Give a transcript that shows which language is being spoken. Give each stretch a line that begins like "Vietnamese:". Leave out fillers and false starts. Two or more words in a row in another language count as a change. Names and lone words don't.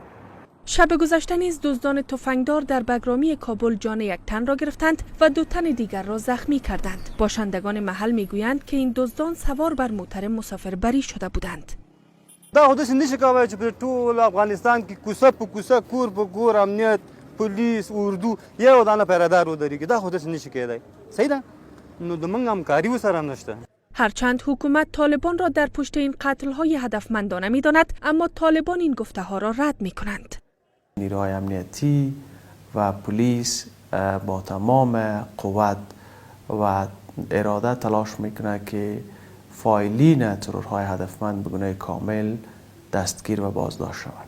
Persian: شب گذشته نیز دزدان تفنگدار در بگرامی کابل جان 1 تن را گرفتند و 2 تن دیگر را زخمی کردند. باشندگان محل میگویند که این دزدان سوار بر موتر مسافربری شده بودند.
Pashto: دا خو داسې نشي کولی چې په ټول افغانستان کې کوڅه په کوڅه کور په کور امنیت پولیس اردو یو دانه پیرادار ودرېږي. دا خو داسې نشي کېدی. صحیح ده؟ نو د موږ همکاري ورسره نشته.
Persian: هرچند حکومت طالبان را در پشت این قتل‌های هدفمندانه می‌داند، اما طالبان این گفته‌ها را رد می‌کنند. نیروهای امنیتی و پلیس با تمام قوت و اراده تلاش میکنه که فاعلین ترورهای هدفمند به گونه کامل دستگیر و بازداشت شوند.